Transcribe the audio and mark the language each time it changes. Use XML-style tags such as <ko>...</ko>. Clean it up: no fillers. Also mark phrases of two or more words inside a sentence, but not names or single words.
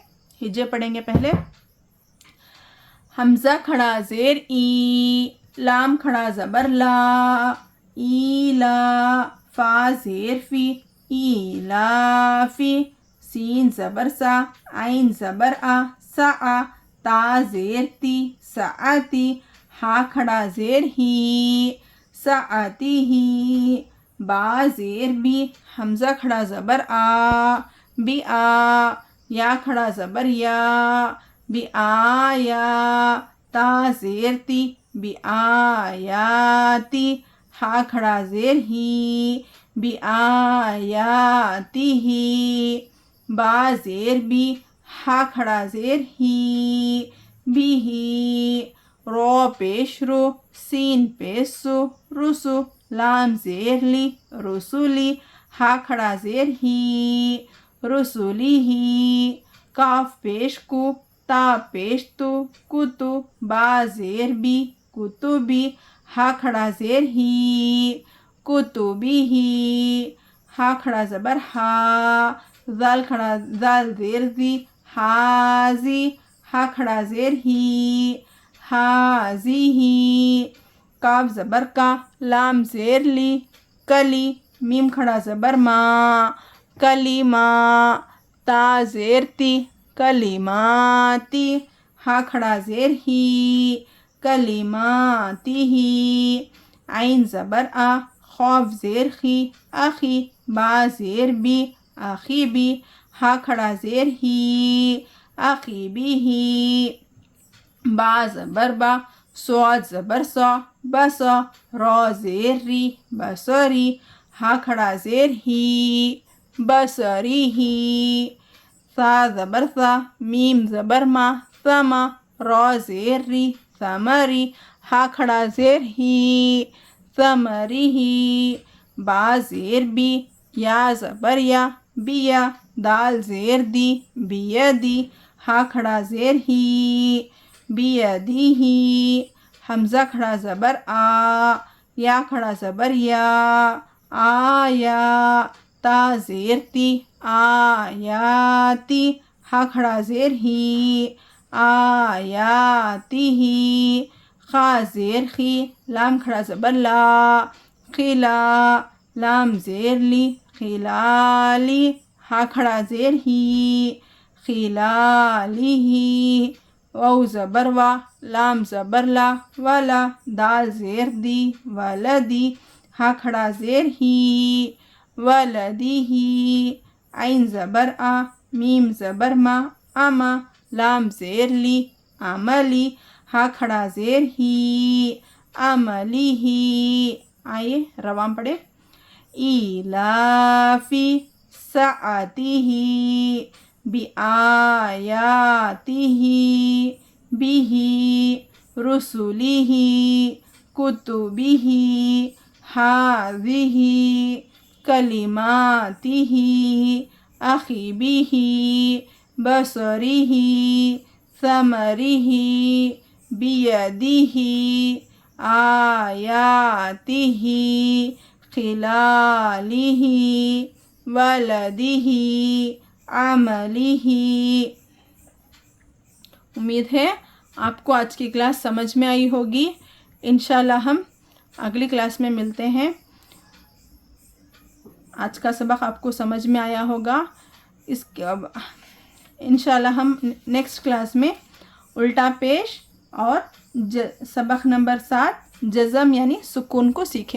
<ur>ہجے پڑھیں گے پہلے. حمزہ کھڑا زیر ای. لام کھڑا زبر لا.</ur> <ar>ای لا.</ar> <ur>فا زیر فی.</ur> <ar>ای لا فی.</ar> <ur>سین زبر سا. عین زبر آ. سا. تا زیر تی. سعتی. ہا کھڑا زیر ہی.</ur> <ar>سعتی ہی.</ar> <ur>با زیر بی. حمزہ کھڑا زبر آ.</ur> <ar>بی آ.</ar> <ur>یا کھڑا زبر یا.</ur> <ar>بی آ یا.</ar> <ur>تا زیر تی.</ur> <ar>بی آیاتی.</ar> <ur>ہا کھڑا زیر ہی.</ur> <ar>بی آیاتی ہی.</ar> <ur>با زیر بی. ہا کھڑا زیر ہی.</ur> <ar>بی ہی.</ar> <ur>رو پیش رو. سین پیش سو. رسو. لام زیر لی. رسولی. ہا کھڑا زیر ہی.</ur> <ar>رسولی ہی.</ar> <ur>کاف پیش کو. تا پیش تو. کتو. با زیر بی.</ur> <ar>کتبی.</ar> <ur>ہا کھڑا زیر ہی.</ur> <ar>کتبی ہی.</ar> <ur>ہا کھڑا زبر ہا. زال کھڑا زال زیر زی. حازی. ہا کھڑا زیر ہی.</ur> <ar>حازی ہی.</ar> <ur>کاف زبر کا. لام زیر لی. کلی. میم کھڑا زبر ما. کلیما. تا زیر تی. کلیماتی. ہا کھڑا زیر ہی.</ur> <ar>کلیماتی ہی.</ar> <ur>عین زبر آ. خوف زیر خی. اخی. با زیر بی.</ur> <ar>اخی بی.</ar> <ur>ہا کھڑا زیر ہی.</ur> <ar>اخی بی ہی.</ar> <ur>با زبر با. صاد زبر سا. بسا. را زیر ری. بسری. ہا کھڑا زیر ہی.</ur> <ar>بسری ہی.</ar> <ur>سا زبر سا. میم زبر ما. سما. را زیر ری.</ur> <ar>ثمری.</ar> <ur>ہا کھڑا زیر ہی.</ur> <ar>ثمری ہی.</ar> <ur>با زیر بی. یا زبر یا. بیا. دال زیر دی. بیدی. ہا کھڑا زیر ہی.</ur> <ar>بیدی ہی.</ar> <ur>حمزہ کھڑا زبر آ. یا کھڑا زبر یا. آیا. تا زیر تی.</ur> <ar>آیاتی.</ar> <ur>ہا کھڑا زیر ہی.</ur> <ar>آیاتی ہی.</ar> <ur>خا زیر خی. لام کھڑا زبر لا. خلا. لام زیر لی. خلالی. ہا کھڑا زیر ہی.</ur> <ar>خلالی ہی.</ar> <ur>واو زبر وا. لام زبر لا. ولا. دال زیر دی. ولدی. ہا کھڑا زیر ہی.</ur> <ar>ولدی ہی.</ar> <ur>عین زبر آ. میم زبر ما. اما. لام زیر لی. عملی. ہا کھڑا زیر ہی.</ur> <ar>عملی ہی.</ar> <ur>آئیے روام پڑھے.</ur> <ar>ایلافی. سعته. بآياته. به. رسله. كتبه. هذه. كلماته. أخي به. بصره. ثمره. بيده. آياته. خلاله. ولده. عمله.</ar> <ur>امید ہے آپ کو آج کی کلاس سمجھ میں آئی ہوگی. انشاءاللہ ہم اگلی کلاس میں ملتے ہیں. آج کا سبق آپ کو سمجھ میں آیا ہوگا. اس کے اب انشاءاللہ ہم</ur> <en>next class</en> <ur>میں الٹا پیش اور سبق نمبر 7 جزم یعنی سکون کو سیکھیں.</ur>